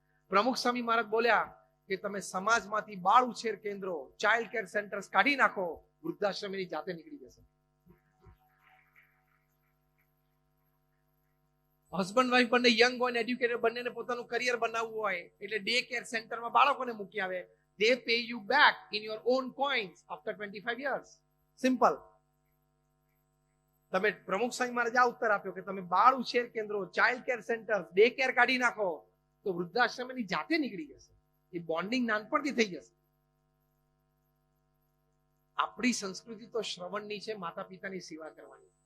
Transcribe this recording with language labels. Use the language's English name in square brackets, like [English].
[Gujarati] પ્રમુખ સ્વામી મહારાજ બોલ્યા કે તમે સમાજમાંથી બાળ ઉછેર કેન્દ્રો, ચાઇલ્ડ કેર સેન્ટર્સ કાઢી નાખો, વૃદ્ધાશ્રમ એની જાતે નીકળી જશે. હસબન્ડ વાઇફ બંને યંગ હોય ને એડ્યુકેટેડ, બંનેને પોતાનું કરિયર બનાવવું હોય એટલે ડે કેર સેન્ટરમાં બાળકોને મૂકી આવે. [English] They pay you back in your own coins after 25 years. Simple. [Gujarati] તમે પ્રમુખ સ્વામી મહારાજે આ ઉત્તર આપ્યો કે તમે બાળ ઉછેર કેન્દ્રો, child care centre, day care કાઢી નાખો તો વૃદ્ધાશ્રમ એની જાતે નીકળી જશે. એ બોન્ડિંગ નાનપણથી થઈ જશે. આપણી સંસ્કૃતિ તો શ્રવણની છે, માતા પિતાની સેવા કરવાની.